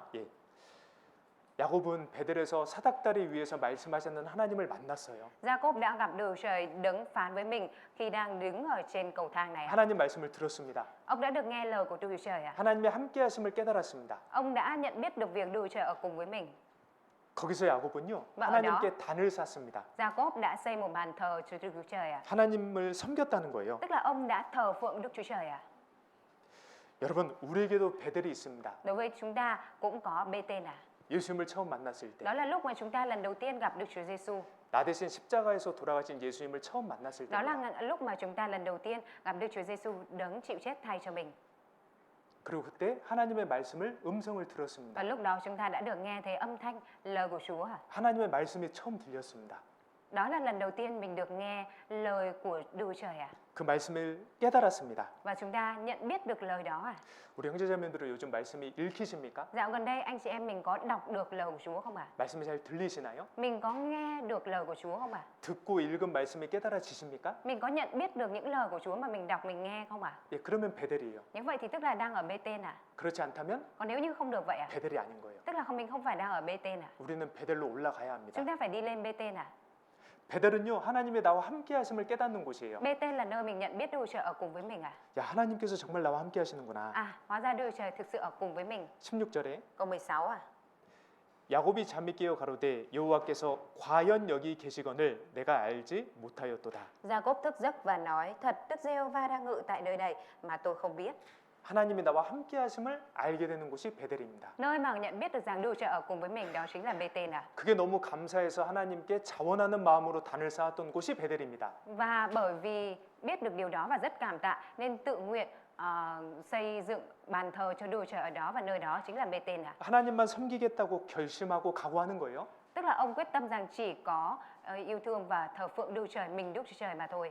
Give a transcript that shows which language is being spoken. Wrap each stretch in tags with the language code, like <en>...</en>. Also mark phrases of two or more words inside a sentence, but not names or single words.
<ko>예. 야곱은 베델에서 사닥다리 위에서 말씀하셨는 하나님을 만났어요.</ko> <vi>Jacob đã gặp Đức Chúa Trời đứng phán với mình khi đang đứng ở trên cầu thang này.</vi> <ko>하나님 말씀을 들었습니다.</ko> <vi>Ông đã được nghe lời của Đức Chúa Trời à?</vi> <ko>하나님의 함께하심을 깨달았습니다.</ko> <vi>Ông đã nhận biết được việc Đức Chúa Trời ở cùng với mình.</vi> <ko>거기서 야곱은요 하나님께 단을 쌓습니다.</ko> <vi>Jacob đã xây một bàn thờ cho Đức Chúa Trời à?</vi> <ko>하나님을 섬겼다는 거예요.</ko> <vi>Tức là ông đã thờ phượng Đức Chúa Trời à?</vi> <ko>여러분 우리에게도 베델이 있습니다.</ko> <vi>Đối với chúng ta cũng có Bê-tên à?</vi> <ko>예수님을 처음 만났을 때</ko> <vi>Đó là lúc mà chúng ta lần đầu tiên gặp Đức Chúa Giêsu.</vi> <ko>나 대신 십자가에서 돌아가신 예수님을 처음 만났을 때</ko> <vi>Đó là lúc mà chúng ta lần đầu tiên gặp Đức Chúa Giêsu đấng chịu chết thay cho mình.</vi> <ko>그리고 그때 하나님의 말씀을 음성을 들었습니다.</ko> <vi>Và lúc đó chúng ta đã được nghe thấy âm thanh lời của Chúa à?</vi> <ko>하나님의 말씀이 처음 들렸습니다.</ko> <vi>Đó là lần đầu tiên mình được nghe lời của Đức Chúa Trời à?</vi> <ko>그 말씀을 깨달았습니다.</ko> <vi>Và chúng ta nhận biết được lời đó à?</vi> <ko>우리 형제자매들은 요즘 말씀이 읽히십니까?</ko> <vi>Dạo gần đây anh chị em mình có đọc được lời của Chúa không ạ?</vi> <ko>말씀이 잘 들리시나요?</ko> <vi>Mình có nghe được lời của Chúa không ạ?</vi> <ko>듣고 읽은 말씀이 깨달아지십니까?</ko> <vi>Mình có nhận biết được những lời của Chúa mà mình đọc mình nghe không ạ?</vi> <ko>예, 그러면 베델이에요.</ko> <vi>Như vậy thì tức là đang ở Bê-tên à?</vi> <ko>그렇지 않다면</ko> <vi>Còn nếu như không được vậy à?</vi> <ko>베델이 아닌 거예요.</ko> <vi>Tức là mình không phải đang ở Bê-tên à?</vi> <ko>우리는 베델로 올라가야 합니다.</ko> <vi>Chúng ta phải đi lên Bê-tên à?</vi> <ko>베델은요 하나님의 나와 함께 하심을 깨닫는 곳이에요.</ko> <vi>Bê-tên là nơi mình nhận biết Đức Chúa Trời ở cùng với mình à?</vi> <ko>야, 하나님께서 정말 나와 함께 하시는구나.</ko> <vi>À, hóa ra Đức Chúa Trời thực sự ở cùng với mình.</vi> <ko>16절에</ko> <vi>Câu 16 à?</vi> <ko>야곱이 잠이 깨어 가로되 여호와께서 과연 여기 계시거늘 내가 알지 못하였도다.</ko> <vi>Jacob thức giấc và nói: Thật, Đức Giê-hô-va đang ngự tại nơi này mà tôi không biết.</vi> <ko>하나님이 나와 함께 하심을 알게 되는 곳이 베델입니다.</ko> <vi>Nơi mà nhận biết được rằng Đức Chúa Trời ở cùng với mình đó chính là Bê-tên à?</vi> <ko>그게 너무 감사해서 하나님께 자원하는 마음으로 단을 쌓았던 곳이 베델입니다.</ko> <vi>Và bởi vì biết được điều đó và rất cảm tạ nên tự nguyện xây dựng bàn thờ cho Đức Chúa Trời ở đó, và nơi đó chính là Bê-tên à?</vi> <ko>하나님만 섬기겠다고 결심하고 각오하는 거예요.</ko> <vi>Tức là ông quyết tâm rằng chỉ có yêu thương và thờ phượng Đức Chúa Trời, mình Đức Chúa Trời mà thôi.</vi>